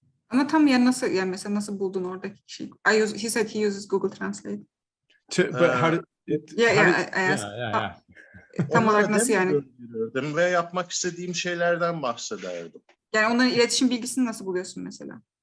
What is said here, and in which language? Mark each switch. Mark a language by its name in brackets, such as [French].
[Turkish] Ama tam yani nasıl, yani mesela nasıl buldun oradaki kişiyi? [English] He said he uses Google Translate. But how did I asked. [Turkish] Tam olarak nasıl yani? Ve yapmak istediğim şeylerden bahsederdim. Yani onların iletişim bilgisini nasıl buluyorsun mesela?